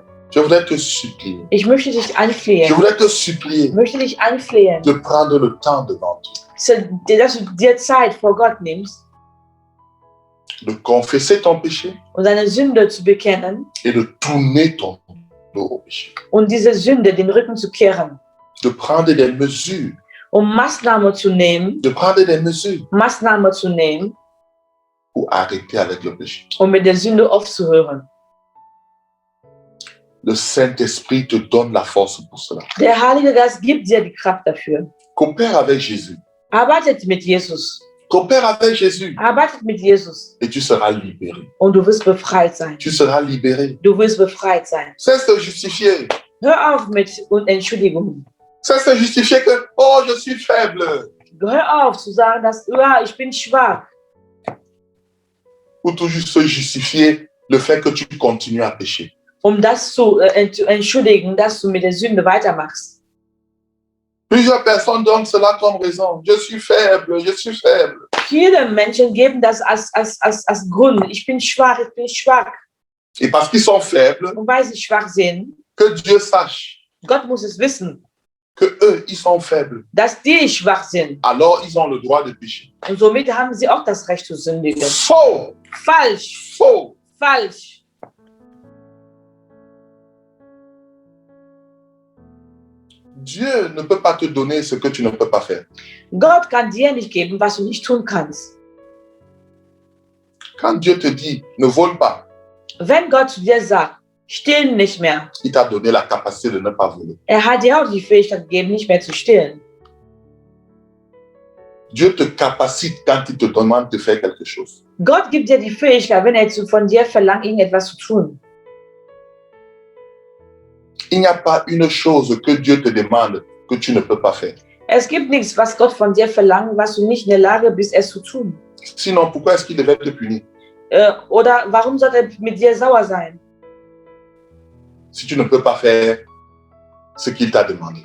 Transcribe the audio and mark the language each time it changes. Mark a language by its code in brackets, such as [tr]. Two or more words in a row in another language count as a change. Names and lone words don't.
[fr] Je voudrais te supplier. [de] Ich möchte dich [fr] Je [de] anflehen. [fr] voudrais te supplier de prendre le temps devant Dieu, [de] Dass du dir Zeit vor Gott nimmst, [fr] de confesser ton péché [de] um deine Sünde zu bekennen [fr] et de tourner ton dos au péché. [de] und diese Sünde den Rücken zu kehren. [fr] De prendre des mesures, [de] Maßnahmen zu nehmen, [fr] pour arrêter avec le péché. [de] mit der Sünde aufzuhören. [fr] Le Saint-Esprit te donne la force pour cela. [de] Der Heilige Geist gibt dir die Kraft dafür. [fr] Coopère avec Jésus. [de] Arbeitet mit Jesus. [fr] Coopère avec Jésus. [de] Arbeitet mit Jesus. [fr] Et tu seras libéré. [de] Und du wirst befreit sein. [fr] Tu seras libéré. [de] Du wirst befreit sein. [fr] Cesse de justifier. [de] Hör auf mit Entschuldigungen. [fr] Cesse de justifier que, oh, je suis faible. [de] Hör auf zu sagen, dass ja, ich bin schwach. [fr] Ou toujours se justifier le fait que tu continues à pécher. [de] Das zu entschuldigen, dass du mit der Sünde weitermachst. [fr] Plusieurs personnes donnent cela comme raison. Je suis faible, je suis faible. [de] Viele Menschen geben das als Grund. Ich bin schwach, ich bin schwach. [fr] Et parce qu'ils sont faibles, [de] Und weil sie schwach sind, [fr] que Dieu sache [de] Gott muss es wissen, [fr] que eux, ils sont faibles. [de] dass die schwach sind. [fr] Alors, ils ont le droit de pécher. [de] Und somit haben sie auch das Recht zu sündigen. [fr] Faux! [de] Falsch! [fr] Faux! [de] Falsch! [fr] Dieu ne peut pas te donner ce que tu ne peux pas faire. [de] Gott kann dir nicht geben, was du nicht tun kannst. [fr] Quand Dieu te dit, ne vole pas, [de] Wenn Gott zu dir sagt, stehlen nicht mehr, [fr] il t'a donné la capacité de ne pas voler. [de] hat dir auch die Fähigkeit gegeben, nicht mehr zu stehlen. [fr] Dieu te capacite quand il te demande de faire quelque chose. [de] Gott gibt dir die Fähigkeit, wenn von dir verlangt, irgendetwas zu tun. [fr] Il n'y a pas une chose que Dieu te demande que tu ne peux pas faire. [de] Es gibt nichts, was Gott von dir verlangt, was du nicht in der Lage bist, es zu tun. [fr] Sinon, pourquoi est-ce qu'il devait te punir? [de] Oder warum soll er mit dir sauer sein? [fr] Si tu ne peux pas faire ce qu'il t'a demandé.